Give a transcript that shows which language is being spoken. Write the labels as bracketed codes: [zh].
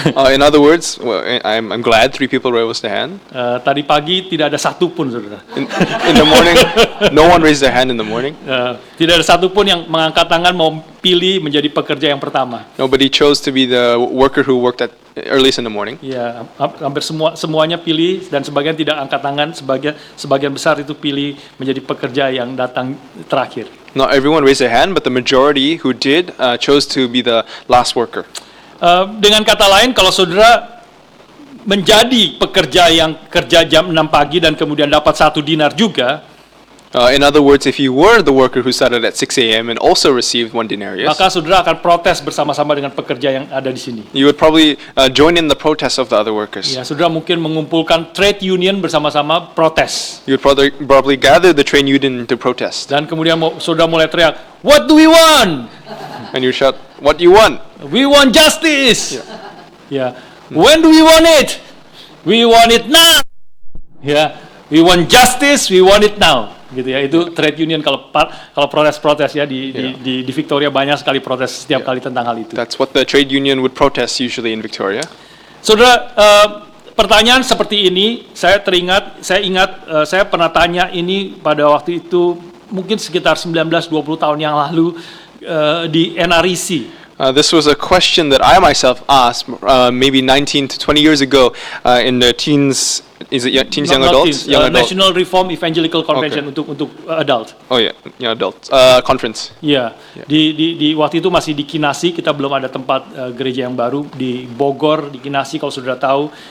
[en] In other words, I'm glad 3 people raised their hand. [id] Tadi pagi tidak ada satu pun, saudara. [en] In the morning, no one raised their hand in the morning. [id] Tidak ada satu pun yang mengangkat tangan mau pilih menjadi pekerja yang pertama. [en] Nobody chose to be the worker who worked at earliest in the morning. [id] Ya, hampir semuanya pilih, dan sebagian tidak angkat tangan, sebagian besar itu pilih menjadi pekerja yang datang terakhir. [en] Not everyone raised their hand, but the majority who did chose to be the last worker. [id] Dengan kata lain, kalau saudara menjadi pekerja yang kerja jam 6 pagi dan kemudian dapat 1 dinar juga, [en] In other words, if you were the worker who started at 6 a.m. and also received 1 denarius, [id] maka saudara akan protes bersama-sama dengan pekerja yang ada di sini. [en] you would probably join in the protest of the other workers. [id] Ya, saudara mungkin mengumpulkan trade union bersama-sama protes. [en] You would probably gather the trade union to protest. [id] Dan kemudian saudara mulai teriak, [en] "What do we want? And you shout, "What do you want?" We want justice." Ya. When do we want it? We want it now. Ya. We want justice, we want it now. [id] Gitu ya. Itu trade union kalau protes-protes ya di Victoria banyak sekali protes setiap kali tentang hal itu. [en] That's what the trade union would protest usually in Victoria. [id] Saudara, pertanyaan seperti ini saya ingat saya pernah tanya ini pada waktu itu mungkin sekitar 19-20 tahun yang lalu di NREC. [en] This was a question that I myself asked maybe 19 to 20 years ago in the teens. Is it teens, young adults? Young adult. National Reform Evangelical Convention untuk adult. Oh yeah, young adult conference. [id] Ya, di waktu itu masih di Kinasi, kita belum ada tempat gereja yang baru di Bogor, di Kinasi kalau sudah tahu.